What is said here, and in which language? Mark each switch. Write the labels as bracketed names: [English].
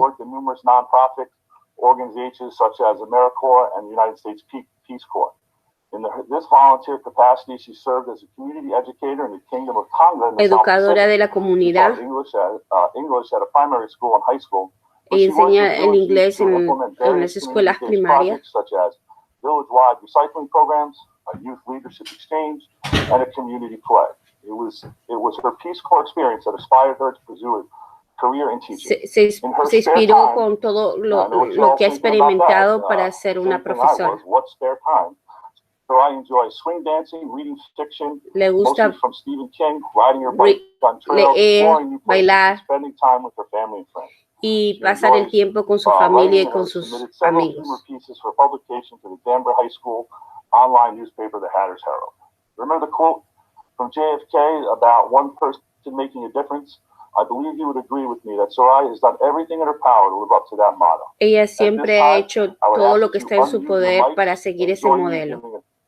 [English] worked in numerous nonprofit organizations such as AmeriCorps and the United States Peace Corps. In this volunteer capacity, she served as a community educator in the Kingdom of Tonga in the South [Spanish] Educadora de la [English] Pacific. [Spanish] comunidad. [English] She taught English at a primary school and high school. [Spanish] Ella enseña el inglés en las escuelas primarias. [English] Such as village-wide recycling programs, a youth leadership exchange, and a community play. It was her Peace Corps experience that inspired her to pursue a career in teaching. [Spanish] Se inspiró con todo lo que ha experimentado para ser una profesora. [English] What spare time? So I enjoy swing dancing, reading fiction, [Spanish] Le gusta [English] mostly from Stephen King, riding her bike on trails, exploring new places, and spending time with her family and friends. [Spanish] Y pasar el tiempo con su familia y con sus amigos. [English] Pieces for publication to the Danbury High School online newspaper, the Hatters Herald. Remember the quote from JFK about one person making a difference? I believe you would agree with me that Soraya has done everything in her power to live up to that motto. [Spanish] Ella siempre ha hecho todo lo que está en su poder para seguir ese modelo.